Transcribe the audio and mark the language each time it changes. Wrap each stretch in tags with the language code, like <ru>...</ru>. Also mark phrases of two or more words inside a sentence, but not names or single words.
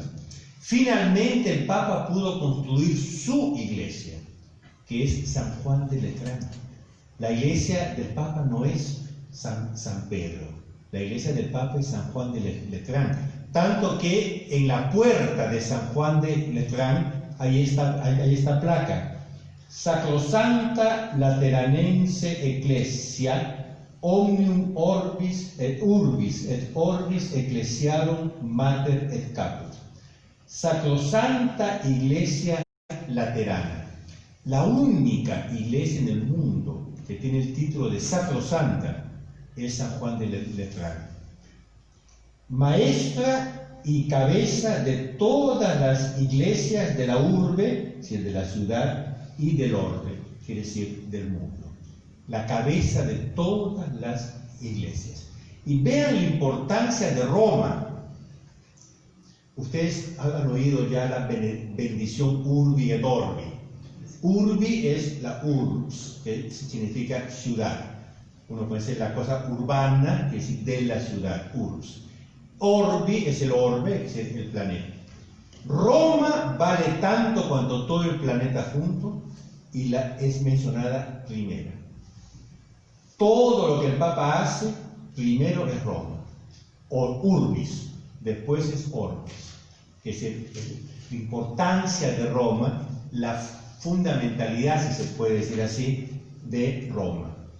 <es>Finalmente el Papa pudo construir su iglesia, que es San Juan de Letrán. La iglesia del Papa no es San Pedro, la iglesia del Papa es San Juan de Letrán. Tanto que en la puerta de San Juan de Letrán, ahí está placa:</es> <la>Sacrosanta Lateranense Ecclesia, omnium orbis et orbis ecclesiarum mater et caput.</la> <es>Sacrosanta Iglesia Laterana, la única iglesia en el mundo que tiene el título de sacrosanta, es San Juan de Letrán. Maestra y cabeza de todas las iglesias de la urbe, es decir, de la ciudad, y del orbe, quiere decir del mundo. La cabeza de todas las iglesias. Y vean la importancia de Roma. Ustedes han oído ya la bendición</es> <la>Urbi et Orbi.</la> <es>Urbi es la urbs, que significa ciudad. Uno puede decir la cosa urbana, que es de la ciudad, urbs. Orbi es el orbe, que es el planeta. Roma vale tanto cuanto todo el planeta junto y es mencionada primera. Todo lo que el Papa hace, primero es Roma, o Urbis, después es Orbis, que es la importancia de Roma, la fundamentalidad, si se puede decir así, de Roma.</es>